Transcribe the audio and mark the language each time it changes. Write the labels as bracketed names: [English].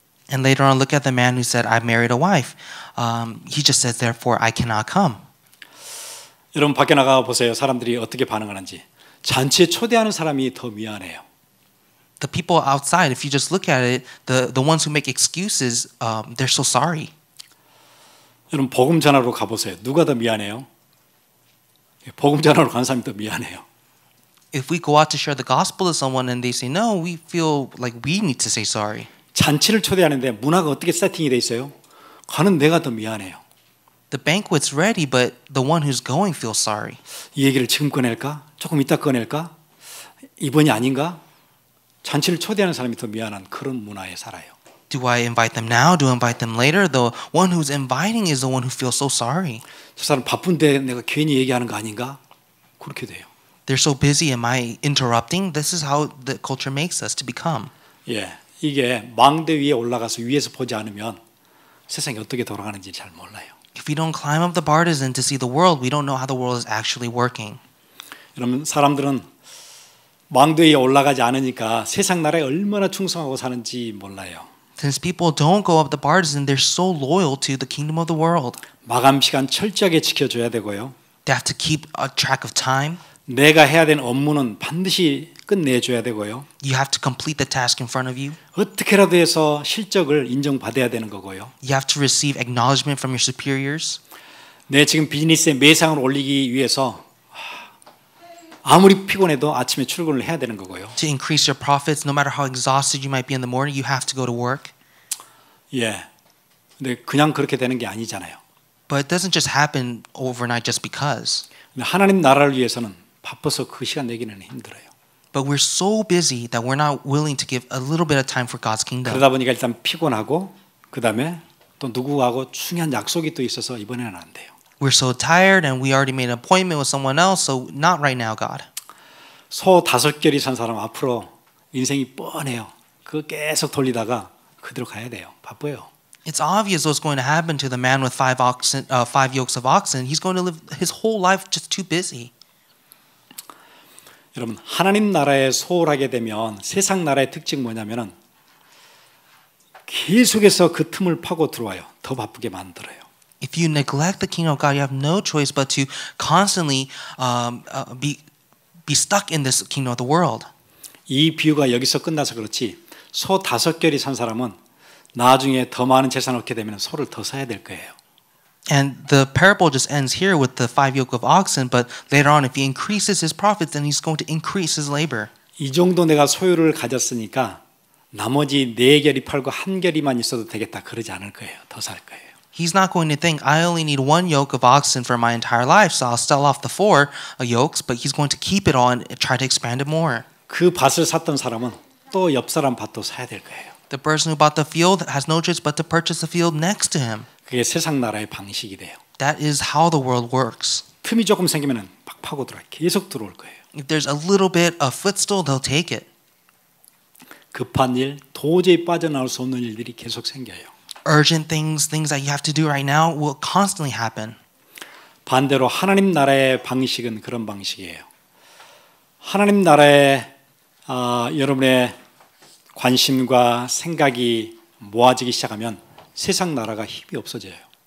[English] And later on, look at the man who said, I married a wife. He just says, therefore, I cannot come. [Korean] 여러분 밖에 나가 보세요. 사람들이 어떻게 반응하는지. 잔치에 초대하는 사람이 더 미안해요. [English] The people outside, if you just look at it, the ones who make excuses, they're so sorry. [Korean] 여러분 복음 전하러 가보세요. 누가 더 미안해요? 복음 전하러 간 사람이 더 미안해요. [English] If we go out to share the gospel to someone and they say, no, we feel like we need to say sorry. [Korean] 잔치를 초대하는데 문화가 어떻게 세팅이 돼 있어요? 가는 내가 더 미안해요. [English] The banquet's ready, but the one who's going feels sorry. [Korean] 이 얘기를 지금 꺼낼까? 조금 이따 꺼낼까? 이번이 아닌가? 잔치를 초대하는 사람이 더 미안한 그런 문화에 살아요. [English] Do I invite them now? Do I invite them later? The one who's inviting is the one who feels so sorry. [Korean] 저 사람 바쁜데 내가 괜히 얘기하는 거 아닌가? 그렇게 돼요. [English] They're so busy. Am I interrupting? This is how the culture makes us to become. [Korean] 예, 이게 망대 위에 올라가서 위에서 보지 않으면 세상이 어떻게 돌아가는지 잘 몰라요. [English] If we don't climb up the partisan to see the world, we don't know how the world is actually working. [Korean] 여러분 사람들은 망대 위에 올라가지 않으니까 세상 나라에 얼마나 충성하고 사는지 몰라요. [English] Since people don't go up the partisan, they're so loyal to the kingdom of the world. [Korean] 마감 시간 철저하게 지켜줘야 되고요. [English] They have to keep a track of time. [Korean] 내가 해야 되는 업무는 반드시 끝내줘야 되고요. [English] You have to complete the task in front of you. [Korean] 어떻게라도 해서 실적을 인정받아야 되는 거고요. [English] You have to receive acknowledgement from your superiors. [Korean] 내 지금 비즈니스의 매상을 올리기 위해서 아무리 피곤해도 아침에 출근을 해야 되는 거고요. [English] To increase your profits, no matter how exhausted you might be in the morning, you have to go to work. [Korean] 예. 근데 그냥 그렇게 되는 게 아니잖아요. [English] But it doesn't just happen overnight just because. [Korean] 근데 하나님 나라를 위해서는 바빠서 그 시간 내기는 힘들어요. [English] But we're so busy that we're not willing to give a little bit of time for God's kingdom. [Korean] 그러다 보니까 일단 피곤하고 그다음에 또 누구하고 중요한 약속이 또 있어서 이번에는 안 돼요. [English] We're so tired and we already made an appointment with someone else, so not right now, God. [Korean] 소 5결이 산 사람 앞으로 인생이 뻔해요. 그거 계속 돌리다가 그대로 가야 돼요. 바빠요. [English] It's obvious what's going to happen to the man with 5 yokes of oxen. He's going to live his whole life just too busy. [Korean] 여러분 하나님 나라에 소홀하게 되면 세상 나라의 특징이 뭐냐면은 계속해서 그 틈을 파고 들어와요. 더 바쁘게 만들어요. [English] If you neglect the kingdom of God, you have no choice but to constantly be stuck in this kingdom of the world. [Korean] 이 비유가 여기서 끝나서 그렇지 소 5결이 산 사람은 나중에 더 많은 재산을 얻게 되면 소를 더 사야 될 거예요. [English] And the parable just ends here with the 5 yoke of oxen, but later on, if he increases his profits, then he's going to increase his labor. [Korean] 이 정도 내가 소유를 가졌으니까 나머지 4결이 팔고 1결이만 있어도 되겠다 그러지 않을 거예요. 더 살 거예요. [English] He's not going to think, I only need 1 yoke of oxen for my entire life, so I'll sell off the 4 yokes, but he's going to keep it all and try to expand it more. [Korean] 그 밭을 샀던 사람은 또 옆 사람 밭도 사야 될 거예요. [English] The person who bought the field has no choice but to purchase the field next to him. [Korean] 그게 세상 나라의 방식이 돼요. [English] That is how the world works. [Korean] 틈이 조금 생기면 막 파고 들어와요. 계속 들어올 거예요. [English] If there's a little bit of footstool, they'll take it. [Korean] 급한 일, 도저히 빠져나올 수 없는 일들이 계속 생겨요. [English] urgent things that you have to do right now will constantly happen. [Korean] 반대로 하나님 나라의 방식은 그런 방식이에요. 하나님 나라에 여러분의 관심과 생각이 모아지기 시작하면 세상 나라가 힘이 없어져요.